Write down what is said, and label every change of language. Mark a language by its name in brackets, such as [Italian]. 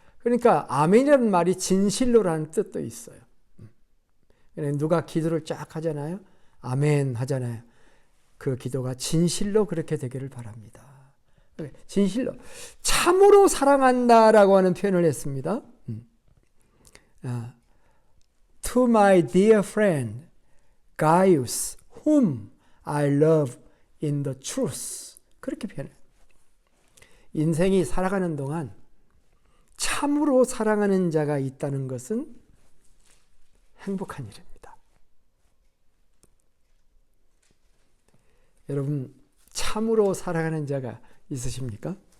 [Korean] 그러니까 아멘이라는 말이 진실로라는 뜻도 있어요. 누가 기도를 쫙 하잖아요. 아멘 하잖아요. 그 기도가 진실로 그렇게 되기를 바랍니다. 진실로 참으로 사랑한다라고 하는 표현을 했습니다. [English] To my dear friend Gaius, whom I love in the truth. [Korean] 그렇게 표현해요. 인생이 살아가는 동안 참으로 사랑하는 자가 있다는 것은 행복한 일입니다. 여러분, 참으로 사랑하는 자가 있으십니까?